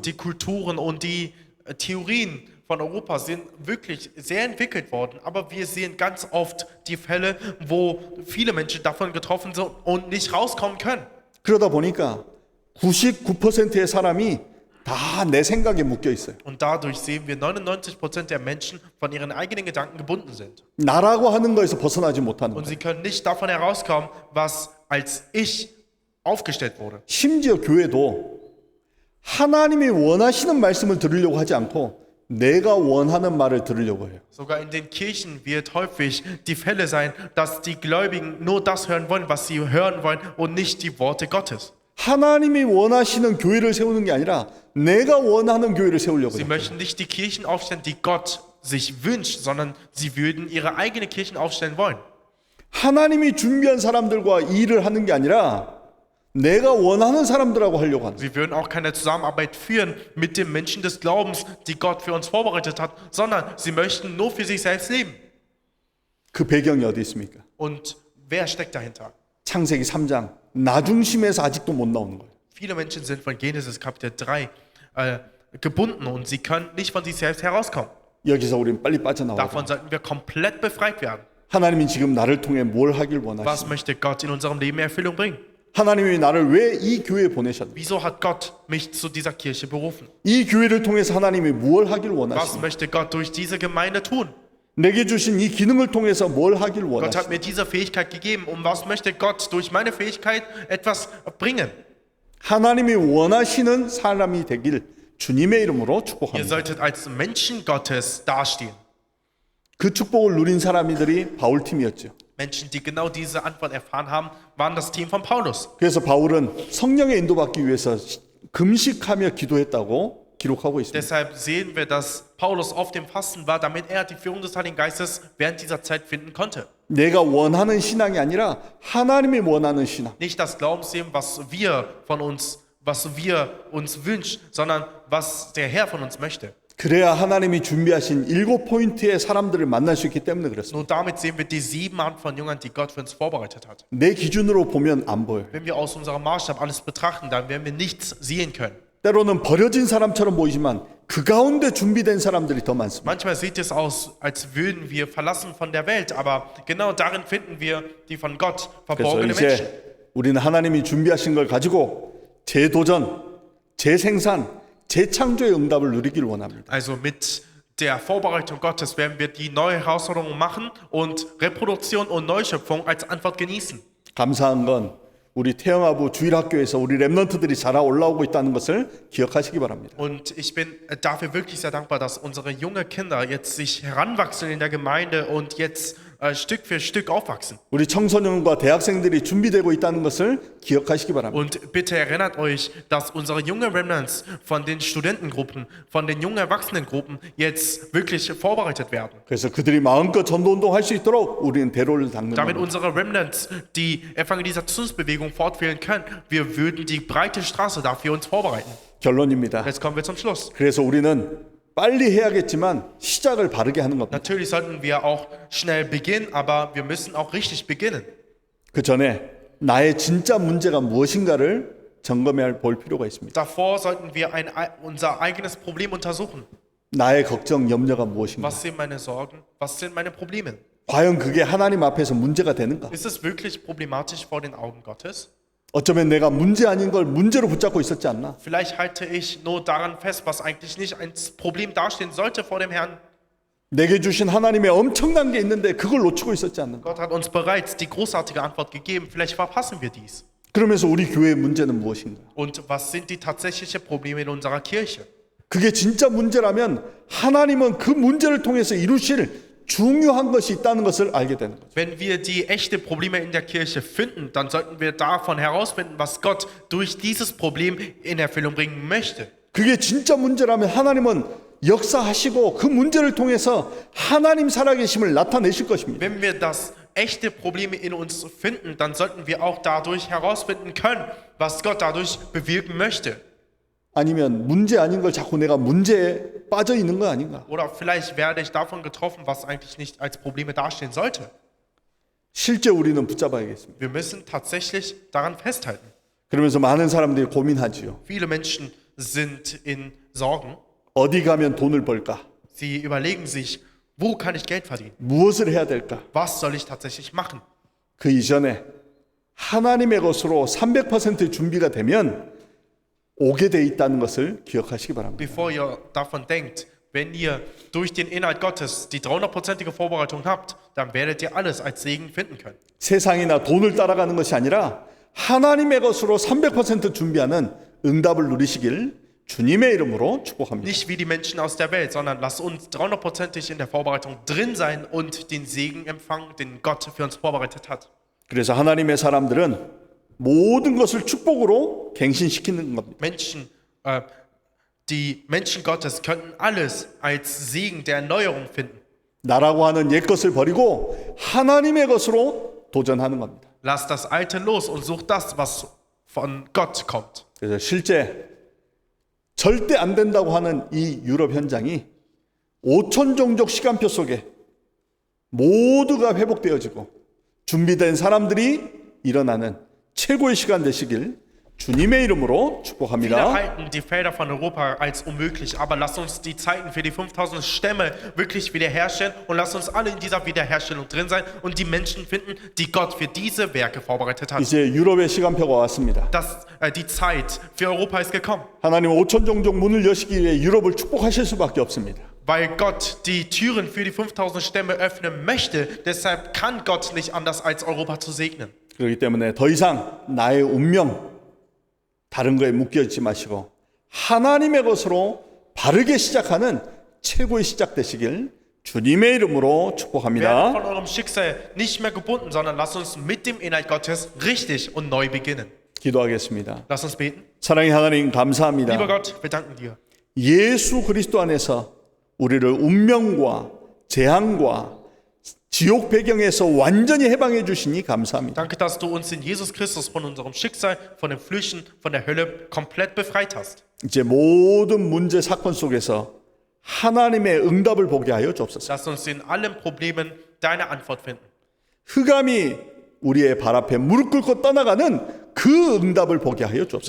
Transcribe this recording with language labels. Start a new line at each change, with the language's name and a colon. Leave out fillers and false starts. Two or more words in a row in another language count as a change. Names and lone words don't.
German: Die Kulturen und die Theorien von Europa sind wirklich sehr entwickelt worden, aber wir sehen ganz oft die Fälle, wo viele Menschen davon getroffen sind und nicht rauskommen können.
Korean: 그러다 보니까 99%의 사람이 다 내 생각에 묶여 있어요.
German: Und dadurch sehen wir 99% der Menschen von ihren eigenen Gedanken gebunden sind.
Korean: 나라고 하는 거에서 벗어나지 못하는
German: Und
Korean: 거예요.
German: sie können nicht davon herauskommen, was als Ich aufgestellt wurde.
Korean: 심지어 교회도 하나님이 원하시는 말씀을 들으려고 하지 않고 내가 원하는 말을 들으려고 해요.
German: Sogar in den Kirchen wird häufig die Fälle sein, dass die Gläubigen nur das hören wollen, was sie hören wollen und nicht die Worte Gottes.
Korean: 하나님이 원하시는 교회를 세우는 게 아니라 내가 원하는 교회를 세우려고
German: Sie
Korean: 해요.
German: möchten nicht die Kirchen aufstellen, die Gott sich wünscht, sondern sie würden ihre eigene Kirchen aufstellen wollen.
Korean: 하나님이 준비한 사람들과 일을 하는 게 아니라 내가 원하는 사람들하고 하려고 하는 거예요.
German: Sie würden auch keine Zusammenarbeit führen mit den Menschen des Glaubens, die Gott für uns vorbereitet hat, sondern sie möchten nur für sich selbst leben.
Korean: 그 배경이 어디 있습니까?
German: Und wer steckt dahinter?
Korean: 창세기 3장 나 중심에서 아직도 못 나오는 거예요.
German: Viele Menschen sind von Genesis Kapitel 3 gebunden und sie können nicht von sich selbst herauskommen.
Korean: 여기서 우리는 빨리 빠져나와야
German: Davon
Korean: 돼요.
German: sollten wir komplett befreit werden.
Korean: 하나님이 지금 나를 통해 뭘 하길
German: Was
Korean: 원하시나요?
German: möchte Gott in unserem Leben in Erfüllung bringen?
Korean: 하나님이 나를 왜 이 교회에 보내셨나요?
German: Wieso hat Gott mich zu dieser Kirche berufen?
Korean: 이 교회를 통해서 하나님이 뭘 하길
German: Was
Korean: 원하시나요?
German: möchte Gott durch diese Gemeinde tun?
Korean: 내게 주신 이 기능을 통해서 뭘 하길
German: Gott hat
Korean: 원하시나요?
German: mir diese Fähigkeit gegeben und was möchte Gott durch meine Fähigkeit etwas bringen?
Korean: 하나님이 원하시는 사람이 되길 주님의 이름으로
German: Ihr
Korean: 축복합니다.
German: solltet als Menschen Gottes dastehen.
Korean: 그 축복을 누린 사람들이 바울 팀이었죠.
German: Menschen, die genau diese Antwort erfahren haben, waren das Team von Paulus.
Korean: 그래서 바울은 성령의 인도받기 위해서 금식하며 기도했다고 기록하고 있습니다.
German: Deshalb sehen wir, dass Paulus auf dem Fasten war, damit er die Führung des Heiligen Geistes während dieser Zeit finden konnte.
Korean: 내가 원하는 신앙이 아니라 하나님이 원하는 신앙.
German: Nicht das Glaubensleben, was wir uns wünschen, sondern was der Herr von uns möchte.
Korean: 그래야 하나님이 준비하신 7포인트의 사람들을 만날 수 있기 때문에 그렇습니다.
German: Nur damit sehen wir die 7 Arten von Jüngern, die Gott für uns vorbereitet hat.
Korean: 내 기준으로 보면 안 보여요.
German: Wenn wir aus unserem Maßstab alles betrachten, dann werden wir nichts sehen können.
Korean: 때로는 버려진 사람처럼 보이지만 그 가운데 준비된 사람들이 더 많습니다.
German: Manchmal sieht es aus, als würden wir verlassen von der Welt, aber genau darin finden wir die von Gott
Korean: 그래서
German: verborgene Menschen.
Korean: 이제 우리는 하나님이 준비하신 걸 가지고 재도전, 재생산, 재창조의 응답을 누리길 원합니다.
German: Also mit der Vorbereitung Gottes werden wir die neue Herausforderung machen und Reproduktion und Neuschöpfung als Antwort genießen.
Korean: 감사한 건 우리 태영아부 주일학교에서 우리 렘넌트들이 자라 올라오고 있다는 것을 기억하시기 바랍니다.
German: Und ich bin dafür wirklich sehr dankbar, dass unsere jungen Kinder jetzt sich heranwachsen in der Gemeinde und jetzt Stück für Stück aufwachsen.
Korean: 우리 청소년과 대학생들이 준비되고 있다는 것을 기억하시기 바랍니다.
German: Und bitte erinnert euch, dass unsere jungen Remnants von den Studentengruppen, von den jungen Erwachsenengruppen jetzt wirklich vorbereitet werden.
Korean: 그래서 그들이 마음껏 전도운동 할 수 있도록 우리는 대로를 닦는
German: Damit
Korean: 겁니다.
German: unsere Remnants die Evangelisationsbewegung fortführen können, wir würden die breite Straße dafür uns vorbereiten.
Korean: 결론입니다.
German: Jetzt kommen wir zum Schluss.
Korean: 그래서 우리는 빨리 해야겠지만 시작을 바르게 하는 겁니다.
German: Natürlich sollten wir auch schnell beginnen, aber wir müssen auch richtig beginnen.
Korean: 그 전에 나의 진짜 문제가 무엇인가를 점검해 볼 필요가 있습니다.
German: Davor sollten wir unser eigenes Problem untersuchen.
Korean: 나의 걱정, 염려가 무엇인가?
German: Was sind meine Sorgen? Was sind meine Probleme?
Korean: 과연 그게 하나님 앞에서 문제가 되는가?
German: Ist es wirklich problematisch vor den Augen Gottes?
Korean: 어쩌면 내가 문제 아닌 걸 문제로 붙잡고 있었지 않나?
German: Vielleicht halte ich nur daran fest, was eigentlich nicht als Problem dastehen sollte vor dem Herrn.
Korean: 내게 주신 하나님의 엄청난 게 있는데 그걸 놓치고 있었지 않는가?
German: Gott hat uns bereits die großartige Antwort gegeben. Vielleicht verpassen wir dies.
Korean: 그러면서 우리 교회의 문제는 무엇인가?
German: Und was sind die tatsächlichen Probleme in unserer Kirche?
Korean: 그게 진짜 문제라면 하나님은 그 문제를 통해서 이루실 중요한 것이 있다는 것을 알게 되는 거죠.
German: Wenn wir die echten Probleme in der Kirche finden, dann sollten wir davon herausfinden, was Gott durch dieses Problem in Erfüllung bringen möchte.
Korean: 그게 진짜 문제라면 하나님은 역사하시고 그 문제를 통해서 하나님 살아계심을 나타내실 것입니다.
German: Wenn wir das echte Probleme in uns finden, dann sollten wir auch dadurch herausfinden können, was Gott dadurch bewirken möchte.
Korean: 아니면 문제 아닌 걸 자꾸 내가 문제에 빠져 있는 거 아닌가?
German: Oder vielleicht werde ich davon getroffen, was eigentlich nicht als Probleme dastehen sollte.
Korean: 실제 우리는 붙잡아야겠습니다.
German: Wir müssen tatsächlich daran festhalten.
Korean: 그러면서 많은 사람들이 고민하지요.
German: Viele Menschen sind in Sorgen.
Korean: 어디 가면 돈을 벌까?
German: Sie überlegen sich, wo kann ich Geld verdienen?
Korean: 무엇을 해야 될까?
German: Was soll ich tatsächlich machen?
Korean: 그 이전에 하나님의 것으로 300% 준비가 되면 오게 돼 있다는 것을 기억하시기 바랍니다.
German: Bevor ihr davon denkt, wenn ihr durch den Inhalt Gottes die 300%ige Vorbereitung habt, dann werdet ihr alles als Segen finden können.
Korean: 세상이나 돈을 따라가는 것이 아니라 하나님의 것으로 300% 준비하는 응답을 누리시길 주님의 이름으로 축복합니다.
German: Nicht wie die Menschen aus der Welt, sondern lasst uns 300%ig in der Vorbereitung drin sein und den Segen empfangen, den Gott für uns vorbereitet hat.
Korean: 그래서 하나님의 사람들은 모든 것을 축복으로 갱신시키는 겁니다.
German: Die Menschen Gottes könnten alles als Segen der Erneuerung finden.
Korean: 나라고 하는 옛 것을 버리고 하나님의 것으로 도전하는 겁니다.
German: Lasst das Alte los und sucht das, was von Gott kommt.
Korean: 그래서 실제 절대 안 된다고 하는 이 유럽 현장이 5천 종족 시간표 속에 모두가 회복되어지고 준비된 사람들이 일어나는 최고의 시간 되시길 주님의 이름으로
German: Viele
Korean: 축복합니다.
German: halten die Felder von Europa als unmöglich, aber lasst uns die Zeiten für die 5000 Stämme wirklich wiederherstellen und lasst uns alle in dieser Wiederherstellung drin sein und die Menschen finden, die Gott für diese Werke vorbereitet hat.
Korean: 이제 유럽의 시간표가 왔습니다.
German: Die Zeit für Europa ist gekommen,
Korean: 하나님은 5천 종족 문을 여시기 위해 유럽을 축복하실 수밖에 없습니다.
German: weil Gott die Türen für die 5000 Stämme öffnen möchte. Deshalb kann Gott nicht anders als Europa zu segnen.
Korean: 그렇기 때문에 더 이상 나의 운명 다른 거에 묶여있지 마시고 하나님의 것으로 바르게 시작하는 최고의 시작 되시길 주님의 이름으로
German: Werdet
Korean: 축복합니다.
German: von eurem Schicksal nicht mehr gebunden, sondern lasst uns mit dem Inhalt Gottes richtig und neu beginnen.
Korean: 기도하겠습니다.
German: Lasst uns beten.
Korean: 사랑의 하나님
German: Lieber
Korean: 감사합니다.
German: Gott, wir danken dir.
Korean: 예수 그리스도 안에서 우리를 운명과 재앙과 지옥 배경에서 완전히 해방해 주시니 감사합니다.
German: Danke, dass du uns in Jesus Christus von unserem Schicksal, von den Flüchen, von der Hölle komplett befreit hast.
Korean: 이제 모든 문제 사건 속에서 하나님의 응답을 보게 하여 주옵소서.
German: Lass uns in allen Problemen deine Antwort finden.
Korean: 흑암이 우리의 발 앞에 무릎 꿇고 떠나가는 그 응답을 보게 하여 주옵소서.